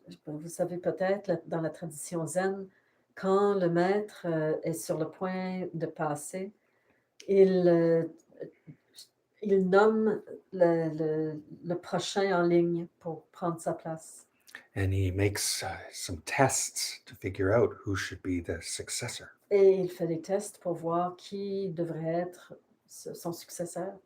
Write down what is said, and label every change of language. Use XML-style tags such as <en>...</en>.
<fr>Vous savez peut-être, dans la tradition zen, quand le maître est sur le point de passer, il nomme le prochain en ligne pour prendre sa place.</fr> <en>And he makes some tests to figure out who should be the successor.</en> <fr>Et il fait des tests pour voir qui devrait être son successeur.</fr>